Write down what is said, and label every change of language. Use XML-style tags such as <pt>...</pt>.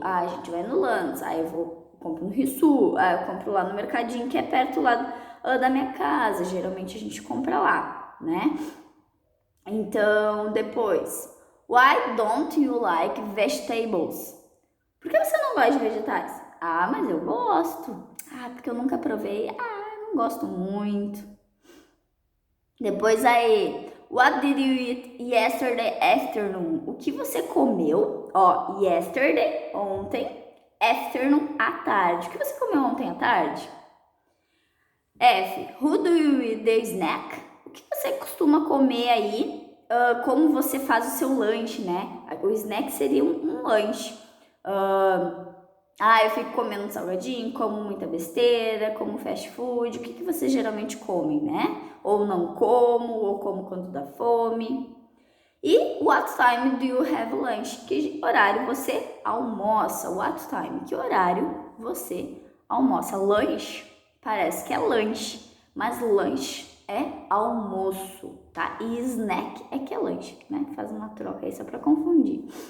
<pt>Ah, a gente vai no Lance. Ah, compro no Rissul. Ah, eu compro lá no mercadinho que é perto lá da minha casa. Geralmente a gente compra lá, né? Então, depois,</pt> <en>why don't you like vegetables?</en> <pt>Por que você não gosta de vegetais? Ah, mas eu gosto. Ah, porque eu nunca provei. Ah, eu não gosto muito. Depois aí,</pt> <en>what did you eat yesterday afternoon?</en> <pt>O que você comeu? Ó, yesterday, ontem, afternoon, à tarde. O que você comeu ontem à tarde?</pt> <en>F, who do you eat the snack?</en> <pt>O que você costuma comer aí? Como você faz o seu lanche, né? O snack seria um lanche. Eu fico comendo salgadinho, como muita besteira, como fast food. O que vocês geralmente comem, né? Ou não como, ou como quando dá fome.</pt> <en>E what time do you have lunch?</en> <pt>Que horário você almoça?</pt> <en>What time?</en> <pt>Que horário você almoça? Lanche parece que é lanche, mas lanche é almoço, tá? E snack é que é lanche, né? Faz uma troca aí só para confundir.</pt>